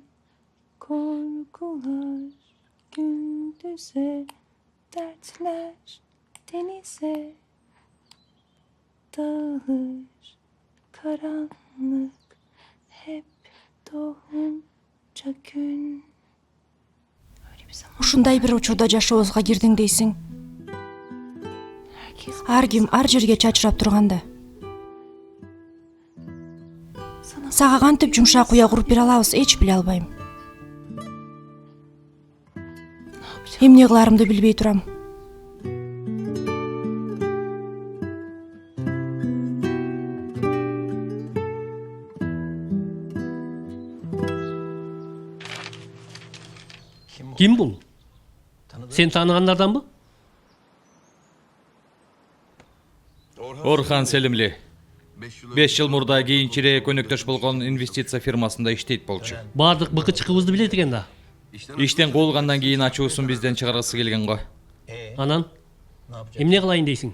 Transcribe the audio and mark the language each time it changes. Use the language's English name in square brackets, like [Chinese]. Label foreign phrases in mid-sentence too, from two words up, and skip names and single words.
[Turkish] Korkular gündüze, dertler denize. Dağılır karanlık, hep doğunca gün. [Kyrgyz] Ушундай бир учурда жашообузга кирдиң дейсиң. Ар ким ар жерге чачырап турганда. Сага кантип жумшак уя куруп бере алабыз, эч биле албайм. Эмне кыларымды билбей турам. Kim bul? Sen tanıganlardanbı? Орхан Селимли. 5 жыл мурда кийинчерээк өнөктөш болгон инвестиция фирмасында иштейт болчу. Бардык быкы чыкыбызды билет экен да. Иштен куулгандан кийин ачуусун бизден чыгаргысы келген го. Анан эмне кылайын дейсиң?